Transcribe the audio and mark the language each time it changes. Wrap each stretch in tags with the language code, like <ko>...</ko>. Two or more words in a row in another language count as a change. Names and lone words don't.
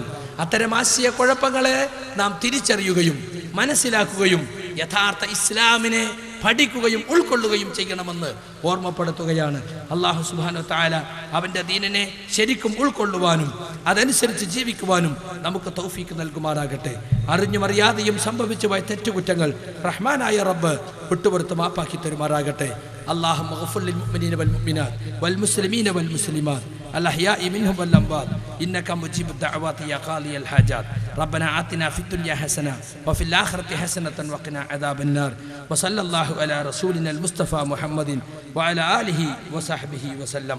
<ml>അത്തരം ആശയക്കുഴപ്പങ്ങളെ നാം തിരിച്ചറിയുകയും മനസ്സിലാക്കുകയും യഥാർത്ഥ ഇസ്ലാമിനെ പഠിക്കുകയും ഉൾക്കൊള്ളുകയും ചെയ്യണമെന്ന് ഓർമ്മപ്പെടുത്തുകയാണ്.</ml> <ar>الله سبحانه وتعالى</ar> <ml>അവൻ്റെ ദീനിനെ ശരിക്കും ഉൾക്കൊള്ളുവാനും അതനുസരിച്ച് ജീവിക്കുവാനും നമുക്ക് തൗഫീക്ക് നൽകുമാറാകട്ടെ. അറിഞ്ഞും അറിയാതെയും സംഭവിച്ചു പോയ തെറ്റുകുറ്റങ്ങൾ റഹ്മാനായ റബ്ബ് വിട്ടുപുറത്ത് മാപ്പാക്കി തരുമാറാകട്ടെ.</ml> <ar>اللهم اغفر للمؤمنين والمؤمنات والمسلمين والمسلمات الأحياء منهم والأموات إنك مجيب الدعوات يا قاضي الحاجات. ربنا آتنا في الدنيا حسنة وفي الآخرة حسنة وقنا عذاب النار. وصلى الله على رسولنا المصطفى محمد وعلى آله وصحبه وسلم.</ar>